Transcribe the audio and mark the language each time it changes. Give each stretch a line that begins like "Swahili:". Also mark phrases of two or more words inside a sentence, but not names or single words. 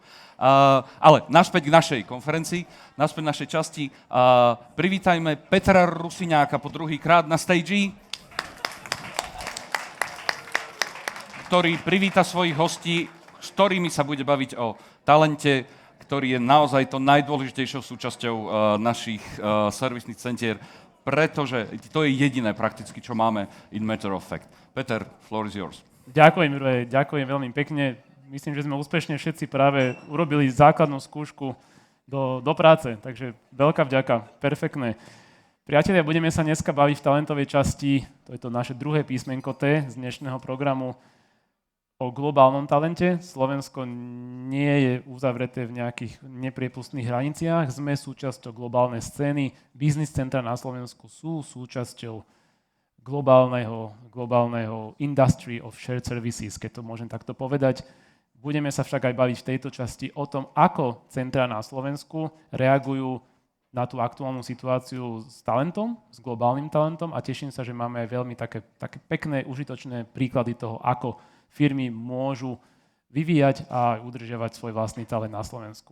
Slovak: Ale naspäť k našej konferencii, naspäť k našej časti, privítajme Petra Rusiňáka po druhýkrát na stage, ktorý privíta svojich hostí, s ktorými sa bude baviť o talente, ktorý je naozaj to najdôležitejšou súčasťou našich servisných centier, pretože to je jediné prakticky, čo máme
English: in matter of fact. Peter, floor is yours.
Slovak: Ďakujem, Juraj, ďakujem veľmi pekne. Myslím, že sme úspešne všetci práve urobili základnú skúšku do práce, takže veľká vďaka, perfektné. Priatelia, budeme sa dneska baviť v talentovej časti, to je to naše druhé písmenko T z dnešného programu, o globálnom talente. Slovensko nie je uzavreté v nejakých nepriepustných hraniciach. Sme súčasťou globálnej scény. Business centra na Slovensku sú súčasťou globálneho
English: industry of shared services,
Slovak: keď to môžem takto povedať. Budeme sa však aj baviť v tejto časti o tom, ako centra na Slovensku reagujú na tú aktuálnu situáciu s talentom, s globálnym talentom a teším sa, že máme aj veľmi také pekné, užitočné príklady toho, ako firmy môžu vyvíjať a udržiavať svoj vlastný talent na Slovensku.